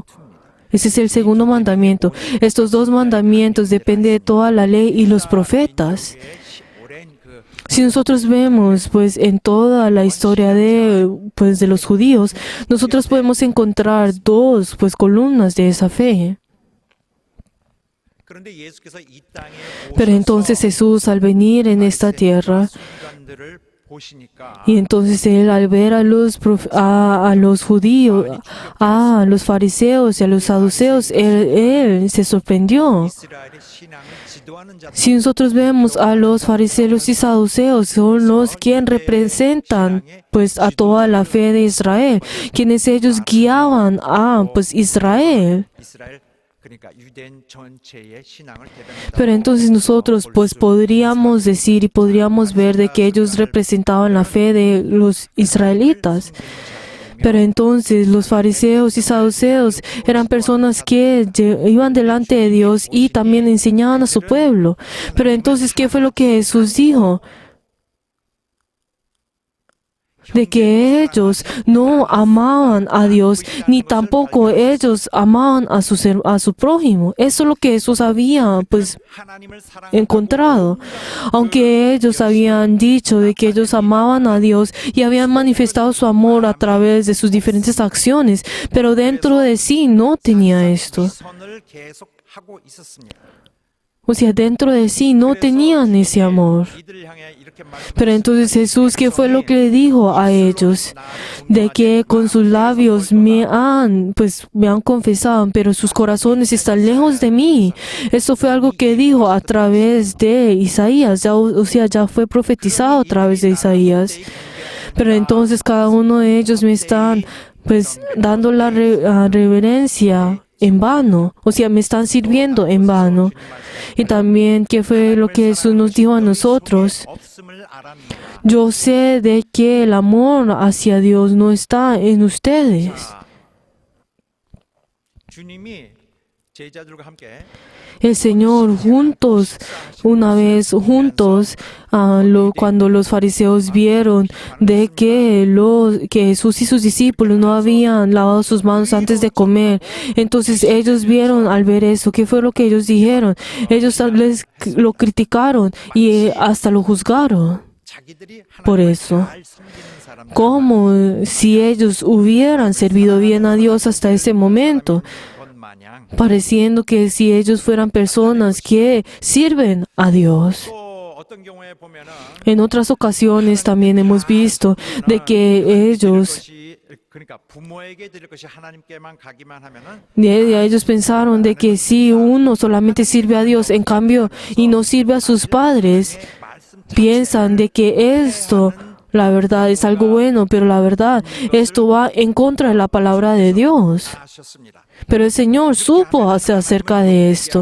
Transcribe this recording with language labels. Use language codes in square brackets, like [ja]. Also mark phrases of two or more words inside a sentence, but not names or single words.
[es] Ese es el segundo mandamiento. Estos dos mandamientos dependen de toda la ley y los profetas. Si nosotros vemos, en toda la historia de los judíos, nosotros podemos encontrar dos, columnas de esa fe. [ko] 그런데 예수께서 이 땅에 [es] Pero entonces Jesús, al venir en esta tierra, [ko] 순간들을 보시니까 [es] y entonces Él, al ver a los judíos, a los fariseos y a los saduceos, Él se sorprendió. [ko] 이스라엘의 신앙을 지도하는 자들 [es] Si nosotros vemos a los fariseos y saduceos, son los quienes representan a toda la fe de Israel, quienes ellos guiaban a Israel. [ko] 이스라엘 그러니까 유대인 전체의 신앙을 대변한다. [es] Pero entonces nosotros podríamos decir y podríamos ver de que ellos representaban la fe de los israelitas. Pero entonces los fariseos y saduceos eran personas que iban delante de Dios y también enseñaban a su pueblo. Pero entonces, ¿qué fue lo que Jesús dijo? De que ellos no amaban a Dios, ni tampoco ellos amaban a su prójimo. Eso es lo que Jesús había [ko] 하나님을 사랑한다고 [es] encontrado. Aunque ellos habían dicho de que ellos amaban a Dios y habían manifestado su amor a través de sus diferentes acciones, pero dentro de sí no tenía esto. [ko] 선을 계속 하고 있었습니다. [es] O sea, dentro de sí no tenían ese amor. [ko] 이들을 향해 이렇게 [es] Pero entonces Jesús, ¿qué fue lo que le dijo a ellos? De que con sus labios me han confesado, pero sus corazones están lejos de mí. Eso fue algo que dijo a través de Isaías, ya fue profetizado a través de Isaías. Pero entonces cada uno de ellos me están dando la reverencia en vano, me están sirviendo en vano. Y también, ¿qué fue lo que Jesús nos dijo a nosotros? [ko] 없음을 알았노라. [es] Yo sé de que el amor hacia Dios no está en ustedes. [ko] 주님이 제자들과 함께 [es] El Señor una vez juntos, cuando los fariseos vieron de que Jesús y sus discípulos no habían lavado sus manos antes de comer, entonces ellos vieron al ver eso, ¿qué fue lo que ellos dijeron? Ellos lo criticaron y hasta lo juzgaron. [ko] 자기들이 [es] Por [ko] 하나님을 [es] eso. [ko] 잘 섬기는 사람 [es] como si ellos hubieran servido bien a Dios hasta ese momento, [ko] 것 마냥 [es] pareciendo que si ellos fueran personas que sirven a Dios. [ko] 또 어떤 경우에 보면은 [es] En otras ocasiones también hemos visto de que ellos [ko] 그러니까 부모에게 드릴 것이 하나님께만 가기만 하면은 [es] ellos pensaron de que si uno solamente sirve a Dios, en cambio, y no sirve a sus padres, [ko] 말씀 [es] piensan de que esto, la verdad, es algo bueno, pero la verdad, esto va en contra de la palabra de Dios. [ko] 하셨습니다. [es] Pero el Señor supo acerca de esto.